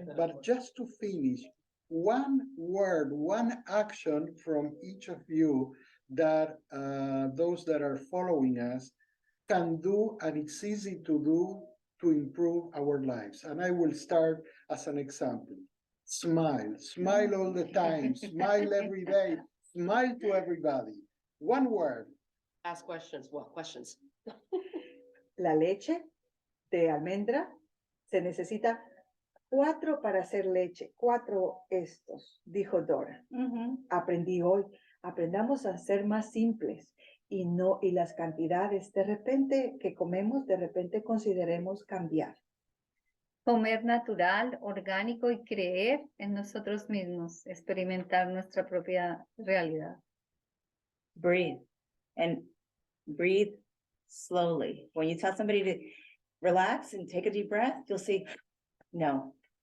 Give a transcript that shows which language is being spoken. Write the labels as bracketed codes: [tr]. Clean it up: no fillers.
[en] But just to finish, one word, one action from each of you that those that are following us can do, and it's easy to do, to improve our lives. And I will start as an example. Smile all the time, smile every day, smile to everybody. One word. Ask questions. Well, questions. [es] La leche de almendra se necesita 4 para hacer leche, 4 estos, dijo Dora. Aprendí hoy, aprendamos a ser más simples y las cantidades de repente que comemos, de repente consideremos cambiar. Comer natural, orgánico y creer en nosotros mismos, experimentar nuestra propia realidad. [en] Breathe, and breathe slowly. When you tell somebody to relax and take a deep breath, you'll see, no.